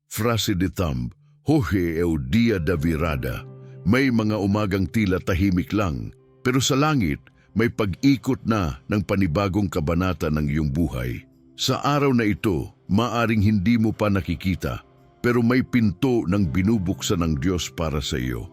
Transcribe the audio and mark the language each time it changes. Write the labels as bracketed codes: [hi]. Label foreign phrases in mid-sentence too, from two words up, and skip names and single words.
[tl] frase de thumb, hohe o dia da virada. May mga umagang tila tahimik lang, pero sa langit may pag-ikot na ng panibagong kabanata ng iyong buhay. Sa araw na ito, maaring hindi mo pa nakikita, pero may pinto ng binubuksan ng Diyos para sa iyo.